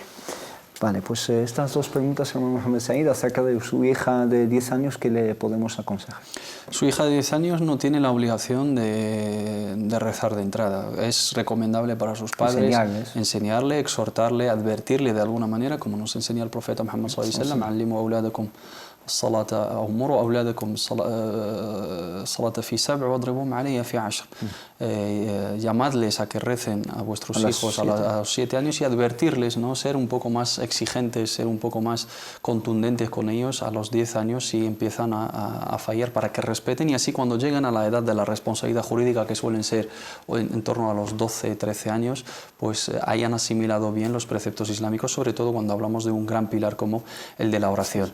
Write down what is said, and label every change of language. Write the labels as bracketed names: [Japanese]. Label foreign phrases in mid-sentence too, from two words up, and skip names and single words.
[Spanish] Vale, pues estas dos preguntas, hermano Mohamed Said, acerca de su hija de 10 años, ¿qué le podemos aconsejar? Su hija de 10 años no tiene la obligación de rezar de entrada. Es recomendable para sus padres enseñarle, exhortarle, advertirle de alguna manera, como nos enseña el profeta Muhammad [Arabic] صلى الله عليه وسلم, "علموا أولادكم الصلاة أو مروا أولادكم الصلاة في 7 واضربوهم عليها في 10". [Spanish] Llamadles a que recen a vuestros hijos a los 7 años y advertirles, ¿no? Ser un poco más exigentes, ser un poco más contundentes con ellos a los 10 años si empiezan a fallar, para que respeten, y así cuando llegan a la edad de la responsabilidad jurídica, que suelen ser en torno a los 12, 13 años, pues hayan asimilado bien los preceptos islámicos, sobre todo cuando hablamos de un gran pilar como el de la oración.